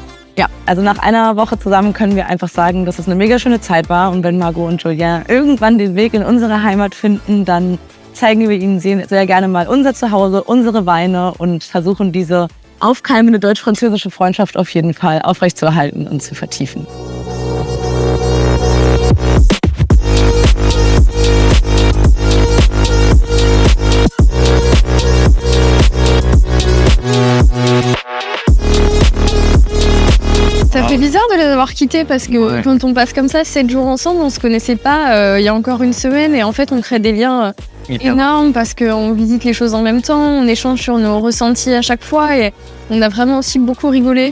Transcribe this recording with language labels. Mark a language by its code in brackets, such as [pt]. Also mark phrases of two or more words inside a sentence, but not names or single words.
[de] Ja, also nach einer Woche zusammen können wir einfach sagen, dass es eine mega schöne Zeit war. Und wenn Margot und Julien irgendwann den Weg in unsere Heimat finden, dann zeigen wir ihnen sehr gerne mal unser Zuhause, unsere Weine und versuchen diese aufkeimende deutsch-französische Freundschaft auf jeden Fall aufrechtzuerhalten und zu vertiefen. [fr] Ça fait bizarre de les avoir quittés parce que quand on passe comme ça 7 jours ensemble, on se connaissait pas il y a encore une semaine et en fait on crée des liens énormes parce qu'on visite les choses en même temps, on échange sur nos ressentis à chaque fois et on a vraiment aussi beaucoup rigolé.